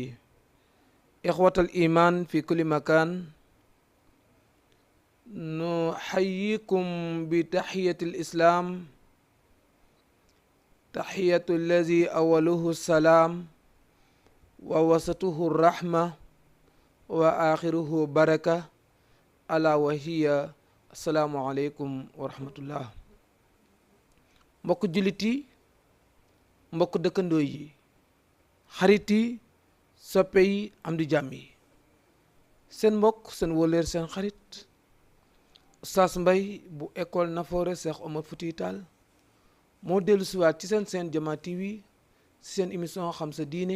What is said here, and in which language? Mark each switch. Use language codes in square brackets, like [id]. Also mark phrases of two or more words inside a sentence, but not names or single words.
[ar] إخوة الإيمان في كل مكان، نحييكم بتحية الإسلام، تحية الذي أوله السلام ووسطه الرحمة وآخره بركة، ألا وهي السلام عليكم ورحمة الله. [wo] mbokk jullit yi, mbokk dëkkandoo yi, xarit yi, soppe yi, am di jàmm yi, seen mbokk seen wóoleer seen xarit Oustaz Mbaye bu école Nafoore Cheikh Omar Foutiyou Tall moo dellu siwaat ci seen Jama TV ci seen émission xam sa diine.